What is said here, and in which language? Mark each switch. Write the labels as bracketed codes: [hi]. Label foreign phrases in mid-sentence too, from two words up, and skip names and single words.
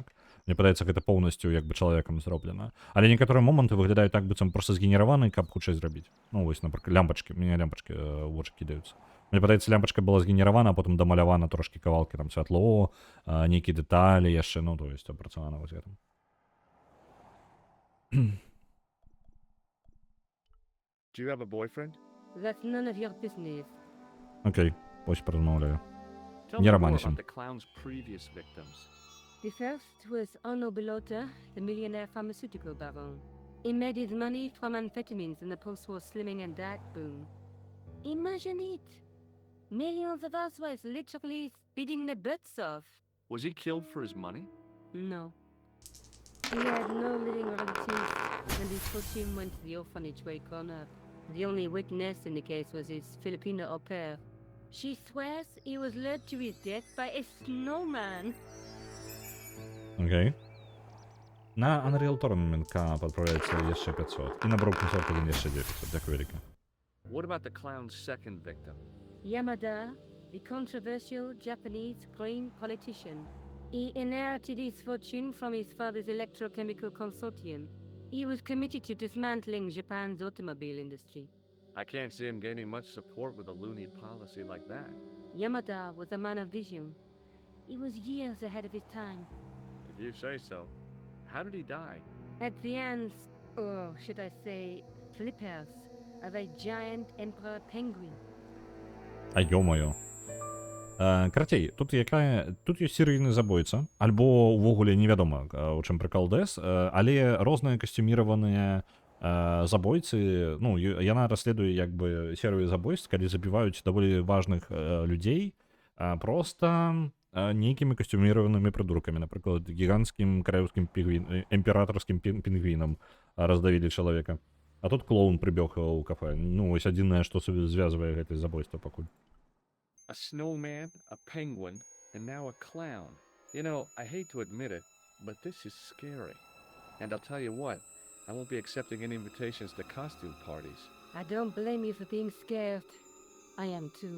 [be] Мне падаецца, гэта поўнасцю як бы чалавекам зроблена. Але некаторыя моманты выглядаюць так быццам проста згенераваны, каб хутчэй зрабіць. Ну, вось, напрыклад, лямпачкі. Мне лямпачкі ў вочы кідаюцца. Мне падаецца, лямпачка была згенеравана, а потым дамалявана трошкі кавалкі, там, святло, нейкія дэталі яшчэ, ну, то есть, апрацавана вось гэтым. [en] Do you have a boyfriend? That's none of your business. [be] Окей, ось паразмаўляю. [en] Tell [be] Не [en] me more романісім. about the clown's previous victims. The first was Arno Bellotta, the millionaire pharmaceutical baron. He made his money from amphetamines in the post-war slimming and diet boom. Imagine it! Millions of housewives literally speeding their butts off. Was he killed for his money? No. He had no living relatives, and his fortune went to the orphanage where he grown up. The only witness in the case was his Filipino au pair. She swears he was led to his death by a snowman. [be] Окей. На Unreal Tournament падправляецца яшчэ 500. І на Broken Sword 1 яшчэ 900. Дзякую вяліке. [en] What about the clown's second victim? Yamada, the controversial Japanese green politician. He inherited his fortune from his father's electrochemical consortium. He was committed to dismantling Japan's automobile industry. I can't see him gaining much support with a loony policy like that. Yamada was a man of vision. He was years ahead of his time. If you say so. How did he die? At the hands, or should I say, flippers, of a giant emperor penguin. [ru] А ё-моё. [be] Карацей, тут ёсць серыйны забойца, альбо ўвогуле невядома, у чым прыкол дэс, але розныя касцюміраваныя забойцы, ну, яна расследуе як бы серыю забойств, калі забіваюць даволі важных людзей проста нейкімі касцюміраванымі прыдуркамі, напрыклад, гіганцкім карэўскім імператарскім пінгвінам раздавілі чалавека. А тут клоун прыбег у кафе. Ну, вось адзінае, што звязвае гэтае забойства пакуль. [en] A snowman, a penguin, and now a clown. You know, I hate to admit it, but this is scary. And I'll tell you what, I won't be accepting any invitations to costume parties. I don't blame you for being scared. I am too.